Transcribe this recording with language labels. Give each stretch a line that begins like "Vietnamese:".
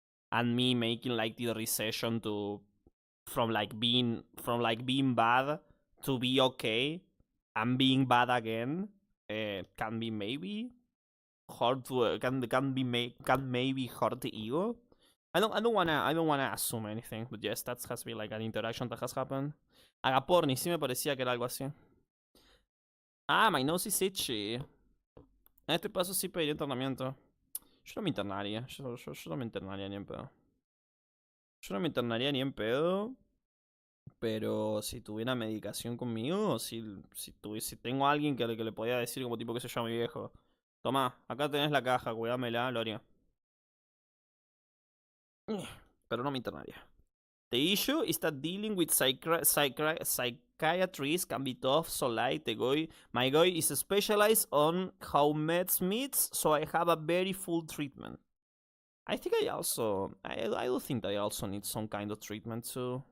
English: And me making like the recession from being bad to be okay. And being bad again can be maybe hard to can maybe hurt the ego. I don't wanna assume anything, but yes, that has been like an interaction that has happened.
Spanish: Agaporni, sí me parecía que era algo así. Ah,
English: my nose is itchy.
Spanish: En este paso sí pediría internamiento. Yo no me internaría. Yo no me internaría ni en pedo. Yo no me internaría ni en pedo. Pero si tuviera medicación conmigo, si tengo a alguien que le podía decir como tipo que se llama mi viejo. Toma, acá tenés la caja, cuídamela, lo haría. Pero no me internaría.
English: The issue is that dealing with psychiatrists can be tough, so like my guy is specialized on how meds meets, so I have a very full treatment. I think I do think I also need some kind of treatment too.